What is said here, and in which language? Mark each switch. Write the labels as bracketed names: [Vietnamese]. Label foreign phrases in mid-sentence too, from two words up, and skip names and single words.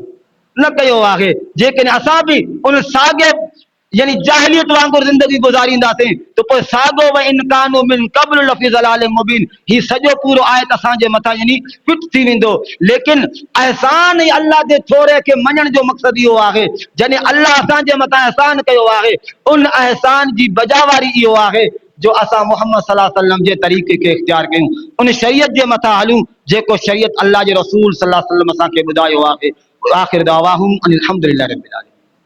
[Sindhi] न कयो आहे। जेकॾहिं असां बि उन साॻे यानी जाहिलियत वांगुरु ज़िंदगी गुज़ारींदासीं त पोइ साॻो [Arabic] وإن كانوا من قبل لفي ضلال مبين, [Sindhi] ही सॼो पूरो आयत असांजे मथां यानी फिट थी वेंदो। लेकिन अहसान ऐं अल्लाह जे थोरे खे मञण जो मक़सदु इहो आहे, जॾहिं अल्लाह असांजे मथां अहसान कयो आहे, उन अहसान जी बजावारी इहो आहे जो असां मोहम्मद [Arabic] صلى الله عليه وسلم [Sindhi] जे तरीक़े खे इख्तियार कयूं, उन शरीयत जे मथां हलूं जेको शरीयत अल्लाह जे रसूल [Arabic] صلى الله عليه وسلم [Sindhi] असांखे ॿुधायो आहे। [Arabic] وآخر دعواهم أن الحمد لله رب العالمين.